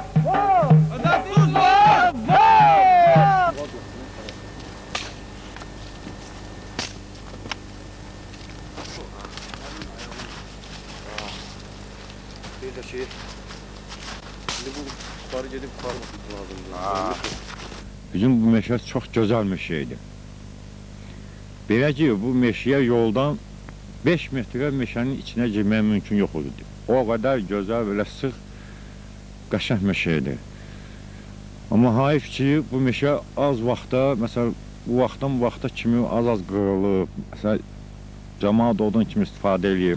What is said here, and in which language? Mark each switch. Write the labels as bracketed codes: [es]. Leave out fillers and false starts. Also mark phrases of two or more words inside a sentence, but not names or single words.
[az] O da tuz var. Bir de şey, şimdi bu yukarı gedib qarmaq lazımdır. Bizim bu meşə çox gözəl meşə idi. Belə ki, bu meşəyə yoldan 5 metrə meşənin içinə girmək mümkün yox idi. O qədər gözəl, belə sıx, qəşəng meşə idi. Amma hayf ki, bu meşə az vaxtda, məsələn, bu vaxtdan bu vaxta kimi az qırılıb, məsələn, cəmaat odun kimi istifadə edir.